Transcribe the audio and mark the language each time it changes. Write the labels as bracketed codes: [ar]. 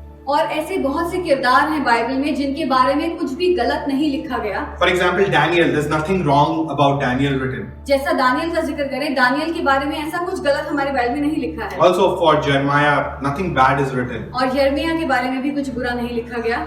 [hi] और ऐसे बहुत से किरदार हैं बाइबल में जिनके बारे में कुछ भी गलत नहीं लिखा गया। [en] For example, Daniel, there's nothing wrong about Daniel written. [hi] जैसा दानियल का जिक्र करें, दानियल के बारे में ऐसा कुछ गलत हमारे बाइबल में नहीं लिखा है। [en] Also for Jeremiah, nothing bad is written. [hi] और यिर्मयाह के बारे में भी कुछ बुरा नहीं लिखा गया।